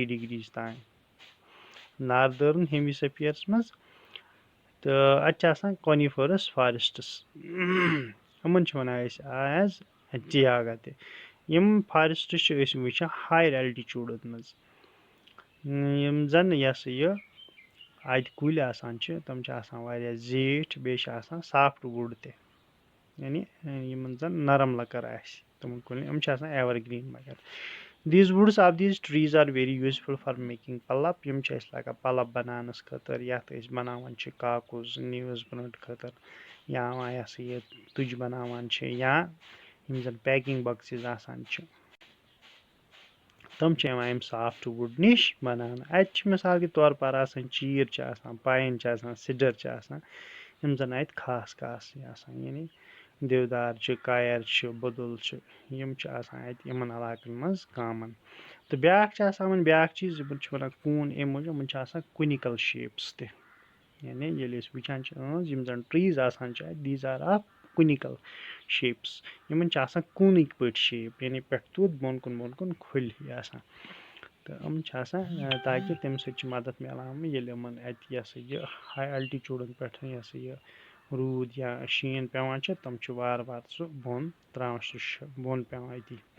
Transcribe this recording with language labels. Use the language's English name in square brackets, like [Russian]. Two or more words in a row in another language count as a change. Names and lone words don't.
[Kashmiri] ڈِگریٖز تانۍ ناردٲرٕن ہیمِسفیرَس منٛز تہٕ اَتہِ چھِ آسان [English] coniferous forests [Kashmiri] یِمن چھِ وَنان أسۍ [English] as taiga [Kashmiri] تہِ یِم فارسٹٕس چھِ أسۍ وٕچھان [English] higher altitudes [Kashmiri] منٛز یِم زَن یہِ ہسا یہِ اَتہِ کُلۍ آسان چھِ تِم چھِ آسان واریاہ زیٖٹھۍ بیٚیہِ چھِ آسان [English] softwood [Kashmiri] تہِ یعنی یِمن زَن نرم لٔکٕر آسہِ تِمن کُلٮ۪ن یِم چھِ آسان ایورگریٖن مگر [English] these woods of these trees are very useful for making pulp [Kashmiri] یِم چھِ اَسہِ لگان پَلَپ بَناونَس خٲطرٕ یَتھ أسۍ بَناوان چھِ کاکُز [English] newsprint [Kashmiri] خٲطرٕ یا یہِ ہسا یہِ تُجہِ بَناوان چھِ یا یِم زَن [English] packing boxes [Kashmiri] آسان چھِ تِم چھِ یِوان اَمہِ سافٹ وُڈ نِش بَناونہٕ اَتہِ چھِ [Urdu] مِثال کے طور پر [Kashmiri] آسان چیٖر چھِ آسان پاین چھِ آسان سِڈر چھِ آسان یِم زَن اَتہِ خاص خاص چھِ آسان یعنی دِودار چھِ کایر چھِ بُدُل چھِ یِم چھِ آسان اَتہِ یِمن علاقن منٛز کامن تہٕ بیاکھ چھِ آسان وۄنۍ بیاکھ چیٖز یِمن چھِ وَنان کوٗن اَمہِ موٗجوٗب یِمن چھِ آسان کُنِکل شیپٕس تہِ یعنی ییٚلہِ أسۍ وٕچھان چھِ یِم زَن ٹریٖز آسان چھِ اَتہِ [English] these are of conical shapes [Kashmiri] یِمن چھِ آسان کوٗنٕکۍ پٲٹھۍ شیپ یعنی پٮ۪ٹھ توٚت بۄن کُن کھُلۍ ہِوۍ آسان تہٕ یِم چھِ آسان تاکہِ تَمہِ سۭتۍ چھِ مدد مِلان ییٚلہِ یِمن اَتہِ یہِ ہسا یہِ [English] high altitudes [Kashmiri] پٮ۪ٹھ یہِ ہسا یہِ روٗد یا شیٖن پیوان چھِ تِم چھِ وارٕ وارٕ سُہ بۄن تراوان سُہ چھُ بۄن پیوان أتی